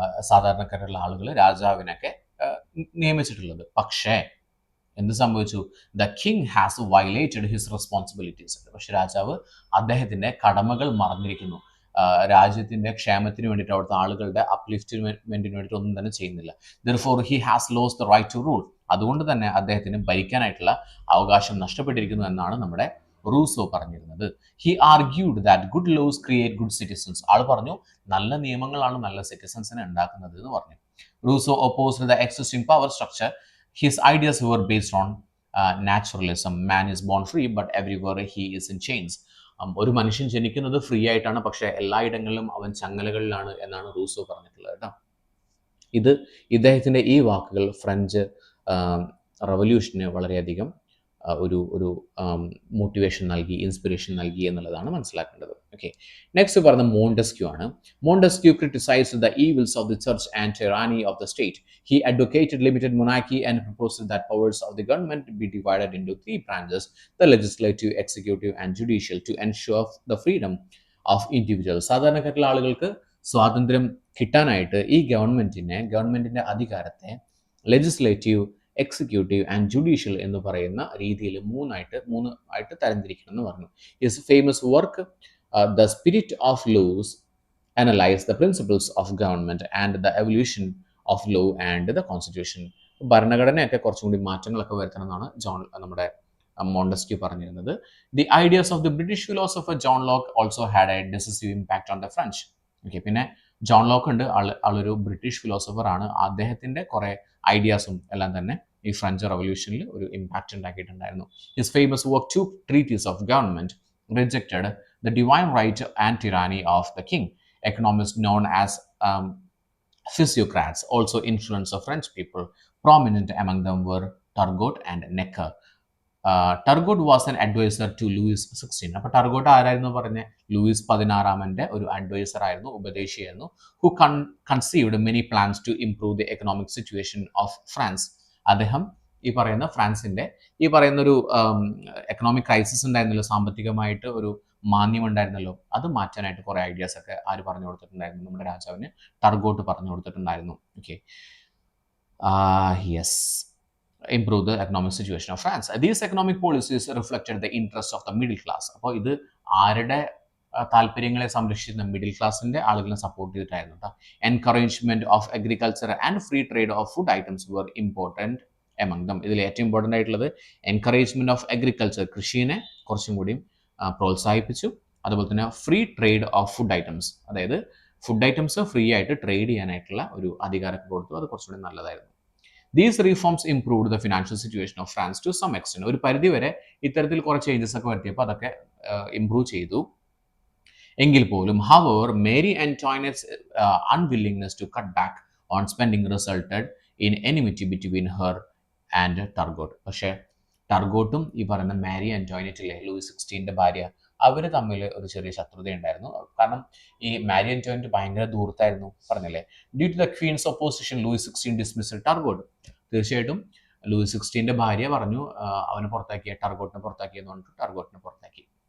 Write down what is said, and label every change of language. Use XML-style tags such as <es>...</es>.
<ml>സാധാരണക്കാരായിട്ടുള്ള ആളുകൾ രാജാവിനൊക്കെ നിയമിച്ചിട്ടുള്ളത്. പക്ഷേ എന്ത് സംഭവിച്ചു?</ml> <en>The king has violated his responsibilities.</en> <ml>പക്ഷെ രാജാവ് അദ്ദേഹത്തിന്റെ കടമകൾ മറന്നിരിക്കുന്നു. രാജ്യത്തിന്റെ ക്ഷേമത്തിന് വേണ്ടിയിട്ട്, അവിടുത്തെ ആളുകളുടെ അപ്ലിഫ്റ്റ്മെന്റിന് വേണ്ടിയിട്ട് ഒന്നും തന്നെ ചെയ്യുന്നില്ല.</ml> <en>Therefore he has lost the right to rule.</en> <ml>അതുകൊണ്ട് തന്നെ അദ്ദേഹത്തിന് ഭരിക്കാനായിട്ടുള്ള അവകാശം നഷ്ടപ്പെട്ടിരിക്കുന്നു എന്നാണ് നമ്മുടെ റൂസോ പറഞ്ഞിരുന്നത്.</ml> <en>He argued that good laws create good citizens.</en> <ml>ആൾ പറഞ്ഞു നല്ല നിയമങ്ങളാണ് നല്ല സിറ്റിസൺസിനെ ഉണ്ടാക്കുന്നത് എന്ന് പറഞ്ഞു.</ml> <en>Rousseau opposed the existing power structure. His ideas were based on naturalism. Man is born free, but everywhere he is in chains.</en> <ml>ഒരു മനുഷ്യൻ ജനിക്കുന്നത് ഫ്രീ ആയിട്ടാണ്, പക്ഷേ എല്ലായിടങ്ങളിലും അവൻ ചങ്ങലകളിലാണ് എന്നാണ് റൂസോ പറഞ്ഞിട്ടുള്ളത് കേട്ടോ. ഇദ്ദേഹത്തിൻ്റെ ഈ വാക്കുകൾ ഫ്രഞ്ച് റവല്യൂഷന് വളരെയധികം ഒരു മോട്ടിവേഷൻ നൽകി, ഇൻസ്പിറേഷൻ നൽകി എന്നുള്ളതാണ് മനസ്സിലാക്കേണ്ടത്. ഓക്കെ, നെക്സ്റ്റ് പറഞ്ഞ മോണ്ടസ്ക്യൂ ആണ്.</ml> <en>Montesquieu criticised the evils of the church and tyranny of the state. He advocated limited monarchy and proposed that powers of the government be divided into 3 branches: the legislative, executive and judicial, to ensure the freedom of individuals.</en> <ml>സാധാരണക്കാരുള്ള ആളുകൾക്ക് സ്വാതന്ത്ര്യം കിട്ടാനായിട്ട് ഈ ഗവൺമെന്റിന്റെ അധികാരത്തെ legislative, executive and judicial എന്ന് പറയുന്ന രീതിയിൽ മൂന്നായിട്ട് തരംതിരിക്കണം എന്ന് പറഞ്ഞു.</ml> <en>His famous work the spirit of laws analyse the principles of government and the evolution of law and the constitution.</en> <ml>ഭരണഘടനയൊക്കെ കുറച്ചും കൂടി മാറ്റങ്ങളൊക്കെ വരുത്തണം എന്നാണ് നമ്മുടെ മോണ്ടസ്ക്യൂ പറഞ്ഞിരുന്നത്.</ml> <en>The ideas of the British philosopher John Locke also had a decisive impact on the French.</en> <ml>Okay, പിന്നെ John Locke ഉണ്ട്, ആളൊരു ബ്രിട്ടീഷ് ഫിലോസഫർ ആണ്. അദ്ദേഹത്തിന്റെ കുറെ ഐഡിയാസും എല്ലാം തന്നെ ഈ ഫ്രഞ്ച് റവല്യൂഷനിൽ ഒരു impact ഉണ്ടാക്കിയിട്ടുണ്ടായിരുന്നു.</ml> <en>His famous work 2 treatises of government rejected the divine right and tyranny of the king. Economists known as physiocrats also influenced the French people. Prominent among them were Turgot and Necker. Turgot was an adviser to Louis 16.</en> <ml>അപ്പോൾ ടർഗോട്ട് ആരായിരുന്നു പറഞ്ഞ? Luis 16 ഒരു adviser ആയിരുന്നു, ഉപദേശിയായിരുന്നു.</ml> <en>Who conceived many plans to improve the economic situation of France.</en> <ml>അദ്ദേഹം ഈ പറയുന്ന ഫ്രാൻസിന്റെ ഈ പറയുന്ന ഒരു എക്കണോമിക് ക്രൈസിസ് ഉണ്ടായിരുന്നല്ലോ, സാമ്പത്തികമായിട്ട് ഒരു മാന്ദ്യം ഉണ്ടായിരുന്നല്ലോ, അത് മാറ്റാനായിട്ട് കുറേ ഐഡിയാസ് ഒക്കെ ആര് പറഞ്ഞു കൊടുത്തിട്ടുണ്ടായിരുന്നു? നമ്മുടെ രാജാവിന് ടർഗോട്ട് പറഞ്ഞു കൊടുത്തിട്ടുണ്ടായിരുന്നു.</ml> <en>Okay, yes, improve the economic situation of France. These economic policies reflected the interests of the middle class.</en> <ml>അപ്പോൾ ഇത് ആരുടെ താല്പര്യങ്ങളെ സംരക്ഷിക്കുന്ന മിഡിൽ ക്ലാസിന്റെ ആളുകളെ സപ്പോർട്ട് ചെയ്തിട്ടായിരുന്നു കേട്ടോ.</ml> <en>Encouragement of agriculture and free trade of food items were important among them.</en> <ml>ഇതിൽ ഏറ്റവും important ആയിട്ടുള്ളത്</ml> <en>encouragement of agriculture,</en> <ml>കൃഷിയെ കുറച്ചും കൂടി പ്രോത്സാഹിപ്പിച്ചു. അതുപോലെ തന്നെ</ml> <en>free trade of food items,</en> <ml>അതായത് ഫുഡ് ഐറ്റംസ് ഫ്രീ ആയിട്ട് ട്രേഡ് ചെയ്യാനായിട്ടുള്ള ഒരു അധികാരം കൊടുത്തു. അത് കുറച്ചുകൂടി നല്ലതായിരുന്നു.</ml> <en>These reforms improved the financial situation of France to some extent.</en> <ml>ഒരു പരിധി വരെ ഇത്തരത്തിൽ കുറേ ചേഞ്ചസ് ഒക്കെ വരുത്തിയപ്പോൾ അതൊക്കെ ഇംപ്രൂവ് ചെയ്തു. എങ്കിൽ പോലും</ml> <en>however Mary Antoinette's unwillingness to cut back on spending resulted in enmity between her and Turgot.</en> <ml>പക്ഷേ ടർഗോട്ടും ഈ പറയുന്ന മാരി ആന്റോയിനറ്റിലെ ലൂയിസ് 16ന്റെ ഭാര്യ, അവർ തമ്മിൽ ഒരു ചെറിയ ശത്രുത ഉണ്ടായിരുന്നു. കാരണം ഈ മാരി ആന്റോയിനറ്റ് ഭയങ്കര ദൂരത്തായിരുന്നു, പറഞ്ഞില്ലേ.</ml> <en>Due to the queen's opposition Louis 16 dismissed Turgot.</en> <ml>തീർച്ചയായിട്ടും ലൂയിസ് 16ന്റെ ഭാര്യ പറഞ്ഞു അവനെ പുറത്താക്കിയ, ടർഗോട്ടിനെ പുറത്താക്കിയെന്ന് പറഞ്ഞിട്ട് ടർഗോട്ടിനെ പുറത്താക്കി.</ml>